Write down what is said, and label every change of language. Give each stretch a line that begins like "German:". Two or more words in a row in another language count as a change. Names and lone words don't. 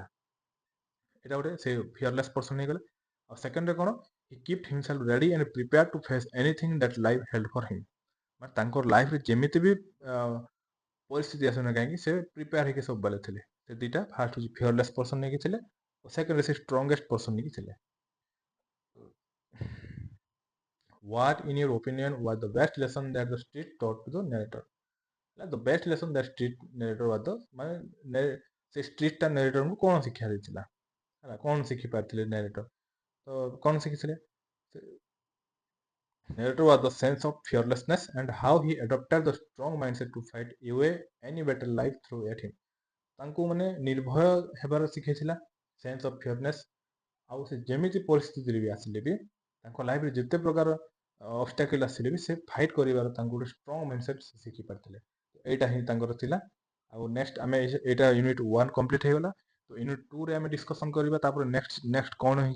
Odia: ଏଇଟା ଗୋଟେ ସେ
English: fearless person
Odia: ହେଇଗଲେ। ଆଉ ସେକେଣ୍ଡରେ କ'ଣ?
English: He kept himself ready and prepared to face anything that life held for him.
Odia: ମାନେ ତାଙ୍କର ଲାଇଫରେ ଯେମିତି ବି ପରିସ୍ଥିତି ଆସୁନା କାହିଁକି, ସେ ପ୍ରିପେୟାର ହେଇକି ସବୁବେଳେ ଥିଲେ। ସେ ଦୁଇଟା ଫାଷ୍ଟ ହେଉଛି
English: fearless person
Odia: ହେଇକି ଥିଲେ, ସେକେଣ୍ଡରେ ସେ
English: strongest person
Odia: ହେଇକି ଥିଲେ।
English: What in your opinion was the best lesson that the street taught to the narrator? The best lesson that street narrator was the
Odia: ମାନେ ସେ ଷ୍ଟ୍ରିଟ୍ଟା ନେରେଟରଙ୍କୁ କ'ଣ ଶିକ୍ଷା ଦେଇଥିଲା, ହେଲା, କ'ଣ ଶିଖିପାରିଥିଲେ ନେରେଟର? ତ କ'ଣ ଶିଖିଥିଲେ?
English: Narrator was the sense of fearlessness and how he adopted the strong mindset to fight away any better life through at him.
Odia: ତାଙ୍କୁ ମାନେ ନିର୍ଭୟ ହେବାର ଶିଖେଇଥିଲା,
English: sense of fearness.
Odia: ଆଉ ସେ ଯେମିତି ପରିସ୍ଥିତିରେ ବି ଆସିଲେ ବି ତାଙ୍କ ଲାଇଫରେ ଯେତେ ପ୍ରକାର ଅବଷ୍ଟାକଲ୍ ଆସିଲେ ବି ସେ ଫାଇଟ୍ କରିବାର ତାଙ୍କୁ ଗୋଟେ
English: strong mindset
Odia: ଶିଖିପାରିଥିଲେ। ଏଇଟା ହିଁ ତାଙ୍କର ଥିଲା। ଆଉ ନେକ୍ସଟ ଆମେ ଏଇଟା ୟୁନିଟ୍ 1 କମ୍ପ୍ଲିଟ୍ ହେଇଗଲା। ତ ୟୁନିଟ୍ 2ରେ ଆମେ ଡିସ୍କସନ୍ କରିବା ତାପରେ ନେକ୍ସଟ କ'ଣ ହେଇଛି।